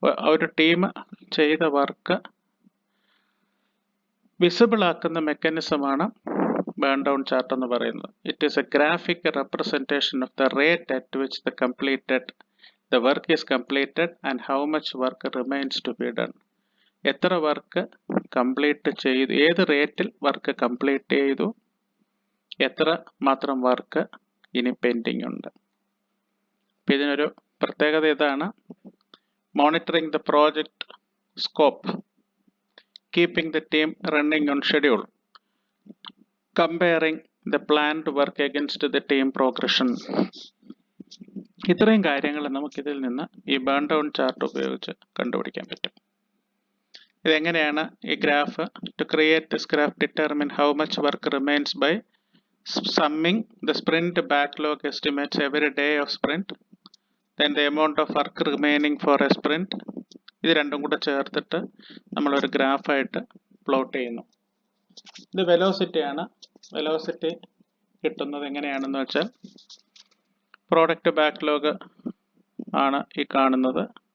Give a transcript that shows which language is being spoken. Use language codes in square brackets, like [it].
[ml] ഒരു ടീം ചെയ്ത work visible ആക്കുന്ന മെക്കാനിസമാണ് ബേൺ ഡൗൺ ചാർട്ട് എന്ന് പറയുന്നത്. [en] It is a graphic representation of the rate at which the work is completed and how much work remains to be done. [ml] എത്ര work complete ചെയ്തു, ഏത് റേറ്റിൽ work complete ചെയ്തു, എത്ര മാത്രം വർക്ക് ഇനി പെൻഡിങ് ഉണ്ട്. അപ്പം ഇതിനൊരു പ്രത്യേകത ഇതാണ്: [en] Monitoring the project scope, keeping the team running on schedule, comparing the planned work against the team progression. [ml] ഇത്രയും കാര്യങ്ങൾ നമുക്കിതിൽ നിന്ന് ഈ ബേൺ ഡൗൺ ചാർട്ട് ഉപയോഗിച്ച് കണ്ടുപിടിക്കാൻ പറ്റും. ഇതെങ്ങനെയാണ് ഈ graph? [en] To create this graph, determine how much work remains by summing the sprint backlog estimates every day of sprint, then the amount of work remaining for a sprint. [ml] ഇത് രണ്ടും കൂടെ ചേർത്തിട്ട് നമ്മളൊരു ഗ്രാഫായിട്ട് പ്ലോട്ട് ചെയ്യുന്നു. ഇത് വെലോസിറ്റി ആണ്. Velocity കിട്ടുന്നത് എങ്ങനെയാണെന്ന് വെച്ചാൽ, പ്രോഡക്റ്റ് ബാക്ക്ലോഗ് ആണ് ഈ കാണുന്നത്.